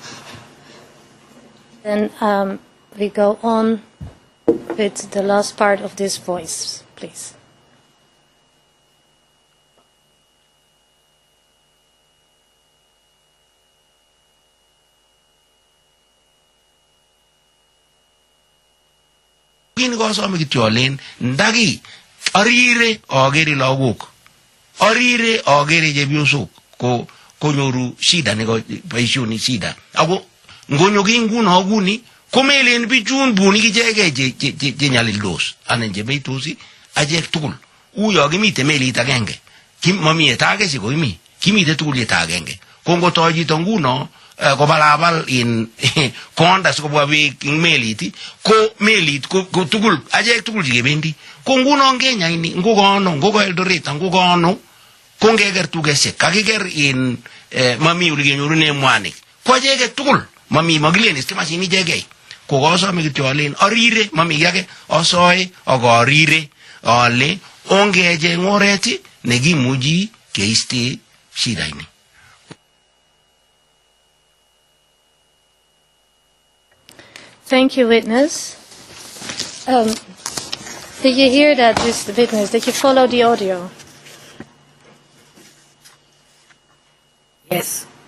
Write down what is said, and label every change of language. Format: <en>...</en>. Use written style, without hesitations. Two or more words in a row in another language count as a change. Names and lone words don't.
<en>Then we go on with the last part of this voice, please.</en> <kln>Kini kosome kityo alen ndaki arire agere lagok arire agere chepyosok konyoru shida neko boisioni shida ako ngonyo ki nguno kuni komelen bichun buni kichege che nyalildos anan che beitosi achek tugul uyo kimite melit agenge mami etage siko kimite tugul eta agenge kongoto chito nguno kobalabal in konda sikobwa beek ing melit ko melit ko tugul achek tugul chikebendi ko nguno Kenya ini ngokono ngoko Eldoret ngokono kongeker tugesiek kakiker in mami ule kenyorune mwanik ko achek tugul mami makilen istimasini ichegei ko kosome kityo alen arire mami yake asoe akarire ale ongecheng oret nekimuchi keiste shida ini.</kln> <en>Thank you, witness. Did you hear that, Mr. Witness? Did you follow the audio? Yes.</en>